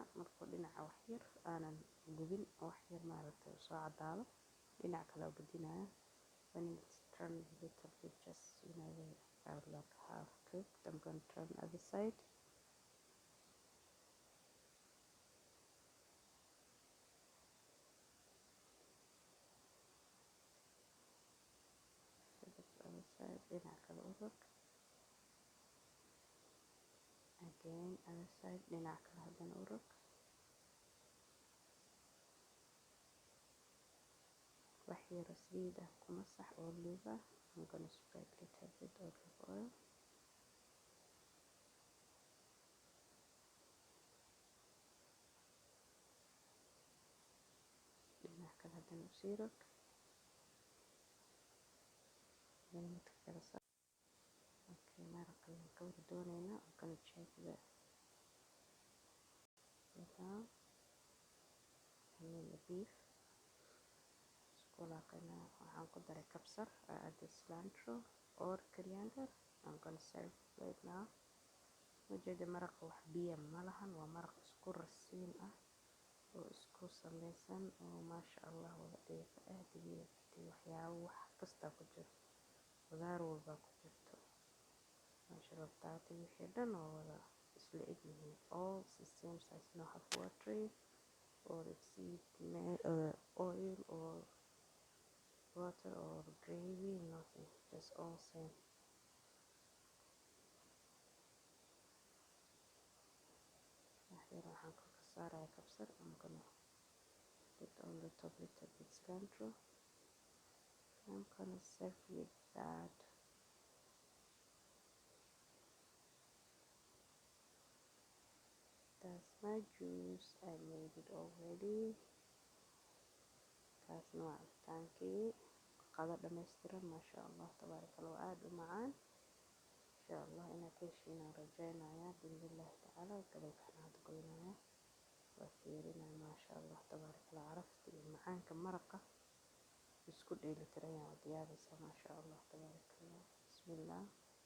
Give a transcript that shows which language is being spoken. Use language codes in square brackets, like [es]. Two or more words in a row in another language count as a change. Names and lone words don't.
[so] markuu dhinaca wax yar aanan gubin wax yar maaragtay soo cadaado dhinac kale oo gedinaya. [en] When it's turned a little bit, just they are like half cooked, I'm going to turn other side. Other side, [so] dhinac kale u rog. [en] Again other side, [so] dhinac kale haddana u rog. wax yar saliid ah ku masax olive ah. [en] I'm going to spread a little bit olive oil. [so] dhinac kale haddana u sii rog. midka kale saar. Okay, maraqii waan ka wada doonaynaa. [en] I'm going to check the down. And then the beef. [so] Isku walaaqaynaa. waxaan ku daray kabsar. [en] I added cilantro or coriander. I'm going to serve right now. [so] ujeeda maraqa wax biyo ma lahan. waa maraq isku rasiin ah oo isku samaysan oo [ar] ما شاء الله [so] wada dheefa aad iyo waxyaabo wax kasta ku jiro. qudaar walba ku jirto. [ar] ما شاء الله [so] taati wixii dhan oo wada isla eg yihiin. [en] all the same size, no have watery or exceed oil or water or gravy, nothing, just all same. [so] waxaan ka saaraya kabsar. [en] I'm gonna put on the top little bit cilantro I'm gonna serve with that. That's my juice. I made it already. [so] Kaasna waa cabitaankii qado dhammaystiran [ar] ما شاء الله تبارك الله [so] waa aad u macaan [ar] إن شاء الله [so] inaad ka heshiin aan rajaynayaa [ar] بإذن الله تعالى [so] gabalkan aad goynaya waa fiirinaya [ar] ما شاء الله تبارك الله [so] carafta iyo macaanka maraqa isku dheelitiran yaa diyaarinaysa [ar] ما شاء الله تبارك الله بسم الله